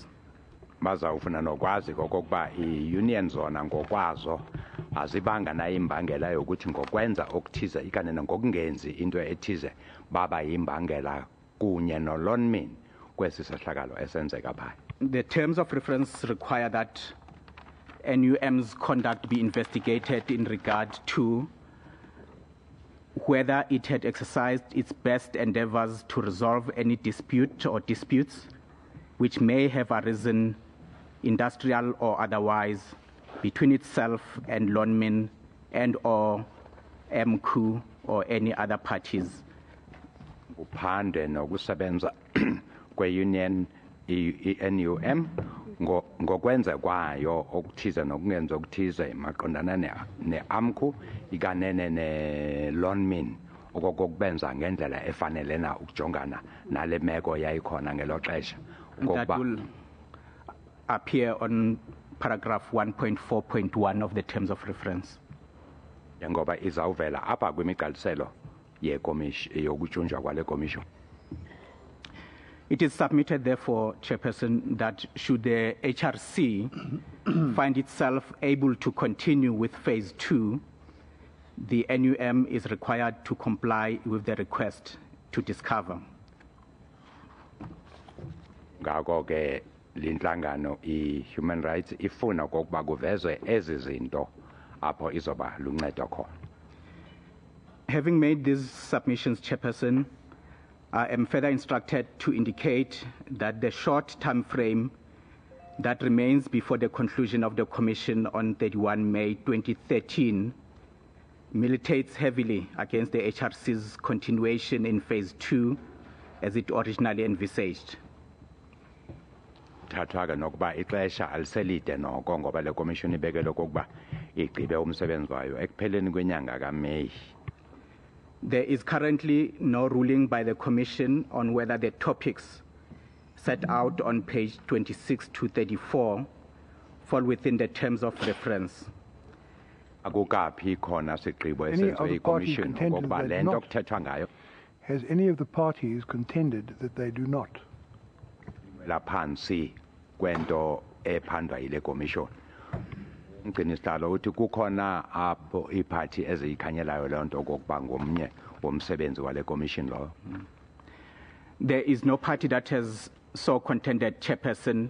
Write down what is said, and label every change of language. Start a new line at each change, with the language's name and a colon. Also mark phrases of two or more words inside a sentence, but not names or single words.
Xhosa: Bazawufuna nokwazi kokuba i-union zona ngokwazo azibanga nayo imbangela yokuthi ngokwenza okuthize ikanene ngokungenzi into ethize baba yimbangela kunye noLonmin kwesi sehlakalo esenzeka phaya.
English: The terms of reference require that NUM's conduct be investigated in regard to whether it had exercised its best endeavors to resolve any dispute or disputes which may have arisen, industrial or otherwise, between itself and Lonmin and or MQ or any other parties.
Xhosa: Uphande nokusebenza kwe-union i-NUM ngokwenza kwayo okuthize nokungenza okuthize maqondana ne-AMCU ikanene ne-Lonmin okokubenza ngendlela efanele na ukujongana nale meko yayikhona ngelo xesha.
English: That will appear on paragraph 1.4.1 of the terms of reference.
Xhosa: Ngoba izawuvela apha kwimigqaliselo yokujunjwa kwale commission.
English: It is submitted, therefore, Chairperson, that should the HRC find itself able to continue with phase 2, the NUM is required to comply with the request to discover.
Xhosa: Ngako ke linhlangano i-
English: human rights
Xhosa: ifuna kokuba kuvezwe ezi zinto apho izoba luncedo khona.
English: Having made these submissions, Chairperson, I am further instructed to indicate that the short time frame that remains before the conclusion of the Commission on 31 May 2013 militates heavily against the HRC's continuation in phase 2 as it originally envisaged.
Xhosa: Thathwa nokuba ixesha aliselide noko ngoba le commission ibekele kokuba igqibe umsebenzi wayo ekupheleni kwenyanga kaMeyi.
English: There is currently no ruling by the Commission on whether the topics set out on page 26 to 34 fall within the terms of reference.
Xhosa: Akukaphi khona sigqibo esenziwe i-commission ngokuba le nto kuthethwa ngayo.
English: Has any of the parties contended that they do not?
Xhosa: Laphansi kwento ephandwa yile commission. Ngcinisihlalo uthi kukhona apho iphathi eziyikhanyelayo le nto kokuba ngomnye womsebenzi wale commission lo.
English: There is no party that has so contended, Chairperson.